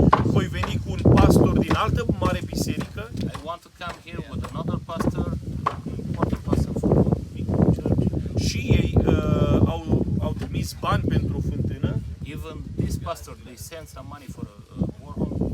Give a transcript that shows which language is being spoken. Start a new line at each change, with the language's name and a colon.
Romanian: Voi veni cu un pastor din altă mare biserică
English: I want to come here with another pastor, important pastor for a big church.
Romanian: și ei au trimis bani pentru o fântână,
English: Even this pastor, they send some money for a borehole.